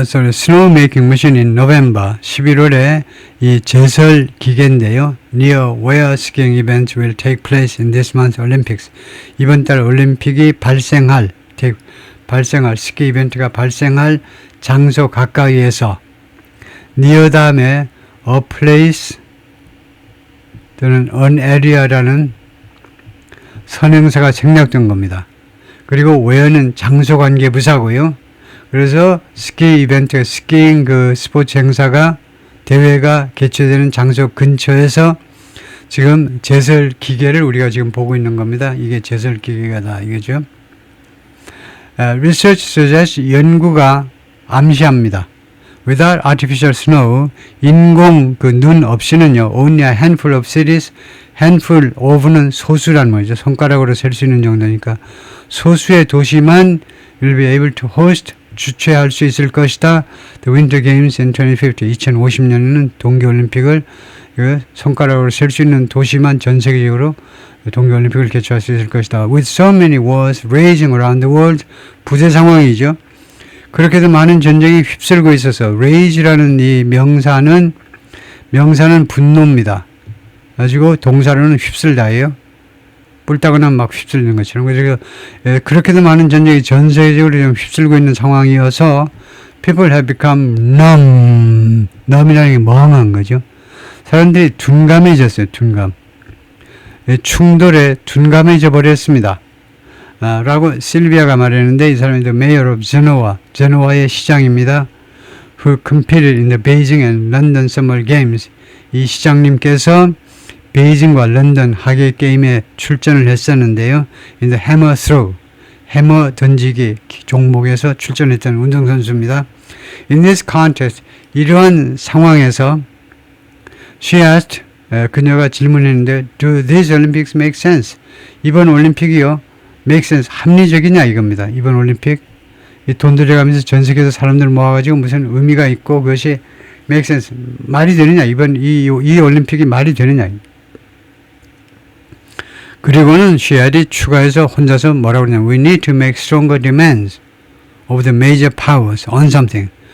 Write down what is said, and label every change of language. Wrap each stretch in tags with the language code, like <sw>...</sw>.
<en>snowmaking mission in November,</en> <ko>11월에 이 제설 기계인데요.</ko> <en>Near where skiing events will take place in this month's Olympics.</en> <ko>이번 달 올림픽이 발생할 스키 이벤트가 발생할 장소 가까이에서, near 다음에 a place 또는 an area라는 선행사가 생략된 겁니다. 그리고 where는 장소 관계 부사고요. 그래서 스키 이벤트, 스키잉 스포츠 행사가, 대회가 개최되는 장소 근처에서 지금 제설 기계를 우리가 지금 보고 있는 겁니다. 이게 제설 기계가 이거죠.</ko> <en>Research suggests,</en> <ko>연구가 암시합니다.</ko> <en>Without artificial snow,</en> <ko>인공 눈 없이는요,</ko> <en>only a handful of cities, handful of는</en> <ko>소수란 말이죠. 손가락으로 셀 수 있는 정도니까 소수의 도시만</ko> <en>will be able to host,</en> <ko>주최할 수 있을 것이다.</ko> <en>The Winter Games in 2050.</en> <ko>2050년에는 동계올림픽을 손가락으로 셀 수 있는 도시만 전 세계적으로 동계올림픽을 개최할 수 있을 것이다.</ko> <en>With so many wars raging around the world.</en> <ko>부재 상황이죠. 그렇게도 많은 전쟁이 휩쓸고 있어서 rage라는 이 명사는 분노입니다. 가지고 동사로는 휩쓸다예요. 뿔따거나 막 휩쓸리는 것처럼. 그래서 그렇게도 많은 전쟁이 전 세계적으로 좀 휩쓸고 있는 상황이어서</ko> <en>people have become numb.</en> <ko>numb이라는 게 멍한 거죠. 사람들이 둔감해졌어요. 둔감. 충돌에 둔감해져 버렸습니다. 라고 실비아가 말했는데 이 사람이</ko> <en>the mayor of Genoa,</en> <ko>제노아의 시장입니다.</ko> <en>who competed in the Beijing and London Summer Games.</en> <ko>이 시장님께서 베이징과 런던 하계 게임에 출전을 했었는데요.</ko> <en>in the hammer throw,</en> <ko>해머 던지기 종목에서 출전했던 운동선수입니다.</ko> <en>in this contest,</en> <ko>이러한 상황에서</ko> <en>she asked,</en> <ko>그녀가 질문했는데</ko> <en>do these Olympics make sense?</en> <ko>이번 올림픽이요</ko> <en>make sense,</en> <ko>합리적이냐 이겁니다. 이번 올림픽 이 돈 들여가면서 전 세계에서 사람들 모아가지고 무슨 의미가 있고 그것이</ko> <en>make sense,</en> <ko>말이 되느냐 이번 이 올림픽이 말이 되느냐.</ko> <en>그리고는 she</en> <ko>추가해서 혼자서 뭐라고 그러냐면</ko> <en>we need to make stronger demands of the major powers on something.</en>